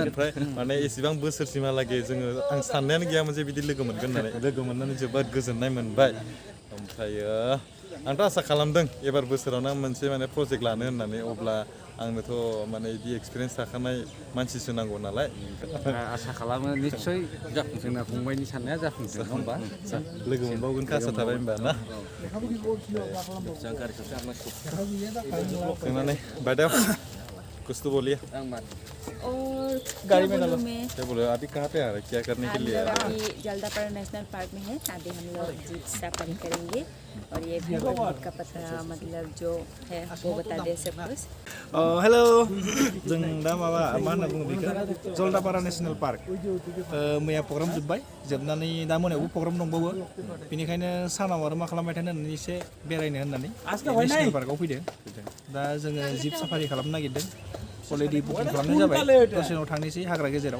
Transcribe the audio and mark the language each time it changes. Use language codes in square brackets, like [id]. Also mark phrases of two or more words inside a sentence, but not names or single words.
[brx] ओमफ्राय माने एसेबां बोसोरसिमहालागै जोङो आं साननायानो गैयामोन जे बिदि लोगो मोनगोन होननानै लोगो मोननानै जोबोद गोजोननाय मोनबाय ओमफ्रायो आंथ' आसा खालामदों एबार बोसोरावनो आं मोनसे माने प्रजेक्ट लानो होननानै अब्ला आंनोथ' माने बिदि एक्सपिरियेन्स थाखानाय मानसिसो नांगौ नालाय आसा खालामो निस्सय जोंना फंबायनि साननाया जाफुंगोन नङा होमबा लोगो मोनबावगोनखौ आसा थाबाय होमबा ना जोंना बायदाव [hi] कुछ तो बोलिए और गाड़ी में डालो क्या बोलो अभी कहाँ पे आ रहे क्या करने के लिए अभी जलदापारा नेशनल पार्क में है अभी हम लोग [en] jeep safari [hi] करेंगे और ये रिवरइन का पता मतलब जो है वो बता दे सब कुछ [brx] हेलो जों दा माबा मा होनना बुङो बेखौ जलदापारा नेशनेल पार्क मैया प्रग्राम जोबनानै दा मोनायावबो प्रग्राम दंबावो बेनिखायनो सानाव आरो मा खालामबाय थानो होननानै एसे बेरायनो होननानै नेशनेल पार्कआव फैदों दा जोङो [en] jeep safari [brx] खालामनो नागिरदों [en] already booking [brx] खालामनाय जाबाय दसेनाव थांनोसै हाग्रा गेजेराव